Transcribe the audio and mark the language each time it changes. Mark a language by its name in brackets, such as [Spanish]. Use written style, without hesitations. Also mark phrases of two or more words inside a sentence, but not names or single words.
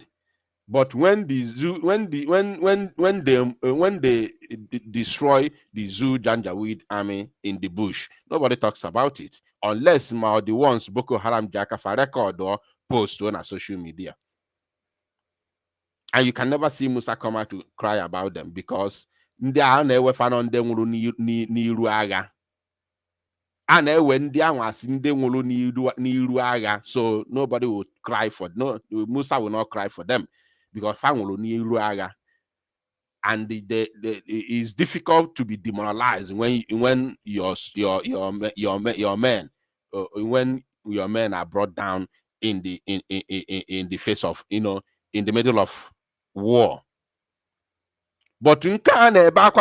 [English] But when the zoo, when they destroy the Zoo Janjaweed army in the bush, nobody talks about it unless the ones Boko Haram Jakafa record or post on social media. And you can never see Musa come out to cry about them because [Igbo] ndị a na-ewe fana ndị nwụrụ n'iru agha. A na-ewe ndị ahụ asị ndị nwụrụ n'iru agha, [English] so nobody will cry for Musa will not cry for them because [Igbo] fa nwụrụ n'iru agha. [English] And it's difficult to be demoralized when your men when your men are brought down in the face of in the middle of war. But leave our land.